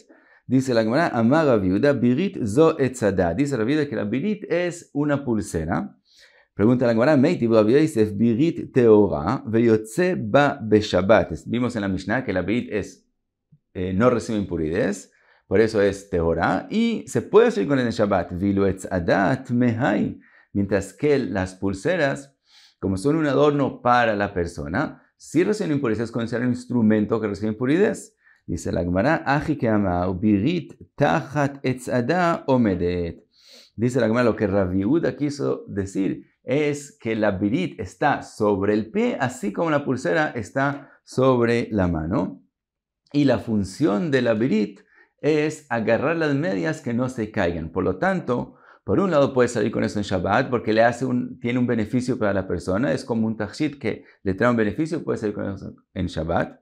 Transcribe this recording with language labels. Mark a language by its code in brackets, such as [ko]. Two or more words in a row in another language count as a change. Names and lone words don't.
[es] Dice la Gemara, [he] אמר רב יהודה בירית זו אצעדה. [es] Dice Rav Yehuda que la Birit es una pulsera. Pregunta la Gemara, Meitiv Rav Yehuda dice, [he] בירית טהורה ויוצא בה בשבת. [es] Vimos en la Mishnah que la Birit no recibe impurez, por eso es Tehorá, y se puede salir con el Shabbat. [he] ואילו אצעדה טמאה. [es] Mientras que las pulseras, como son un adorno para la persona, si reciben impurezas, es considerado un instrumento que recibe impurezas. Dice la Gemara, [he] הכי קאמר בירית תחת אצעדה עומדת. [es] Dice la Gemara, lo que Rav Yehuda quiso decir es que la birit está sobre el pie, así como la pulsera está sobre la mano. Y la función de la birit es agarrar las medias que no se caigan. Por lo tanto, por un lado puede salir con eso en Shabbat porque tiene un beneficio para la persona, es como un tachshit que le trae un beneficio, puede salir con eso en Shabbat.